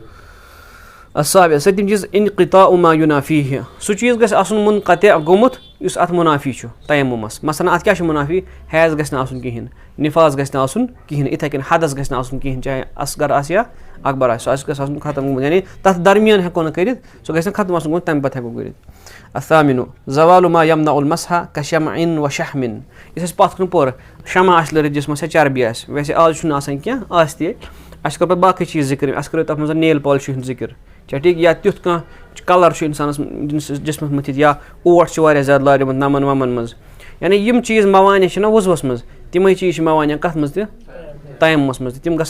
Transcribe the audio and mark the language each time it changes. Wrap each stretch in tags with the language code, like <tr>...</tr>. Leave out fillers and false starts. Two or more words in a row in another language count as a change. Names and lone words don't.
<ks>السابع 7م چیٖز</ks> <ar>انقطاع ما یُنافیہ</ar> <ks>سُہ چیٖز گژھِ آسُن مُنقطع گوٚمُت یُس اَتھ مُنافی چھُ تیمُمس مثلاً اَتھ کیٛاہ چھُ مُنافی حیض گژھِ نہٕ آسُن کِہیٖنۍ نِفاظ گژھِ نہٕ آسُن کِہیٖنۍ یِتھَے کٔنۍ حدس گژھِ نہٕ آسُن کِہیٖنۍ چاہے اصغر آسہِ یا اکبر آسہِ سُہ گژھِ آسُن ختم گوٚمُت یعنی تَتھ درمیان ہٮ۪کو نہٕ کٔرِتھ سُہ گژھِ نہٕ ختم آسُن گوٚمُت تَمہِ پتہٕ ہٮ۪کو کٔرِتھ</ks> <ar>الثامِنُ زوالُ ما یمنع المسح کشمعٍ وشحمٍ</ar> <ks>یُس اَسہِ پتھ کُن پوٚر شمع آسہِ لٲرِتھ جسمس یا چربی آسہِ ویسے آز چھُنہٕ آسان کینٛہہ آسہِ تہِ اَسہِ کوٚر پتہٕ باقٕے چیٖز ذِکر اَسہِ کٔرِو تَتھ منٛز</ks> <en>nail polish</en> <ks>ہُنٛد ذِکر چھا ٹھیٖک یا تیُتھ کانٛہہ کلر چھُ اِنسانس جسمس مٔتھِتھ یا اوٹ چھُ واریاہ زیادٕ لاریومُت نمن ومن منٛز یعنی یِم چیٖز موانع چھِنہ وُضوٗوس منٛز تِمے چیٖز چھِ موانع کَتھ منٛز تہِ تیمُمس منٛز تہِ تِم گژھن</ks>